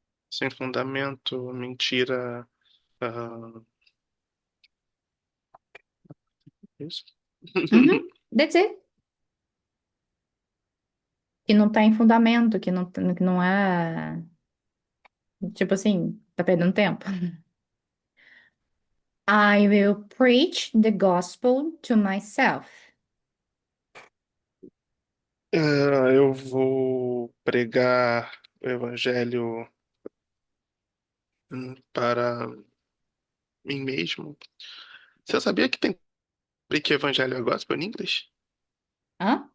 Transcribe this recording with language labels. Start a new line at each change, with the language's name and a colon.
Portuguese: Sem fundamento, mentira. ah, Isso.
English: Uhum. That's it.
Portuguese: Que não tá em fundamento, que não é. Tipo assim, tá perdendo tempo.
English: I will preach the gospel to myself.
Portuguese: Eu vou pregar o evangelho para mim mesmo. Você sabia que tem que evangelho é gospel em inglês? Hã?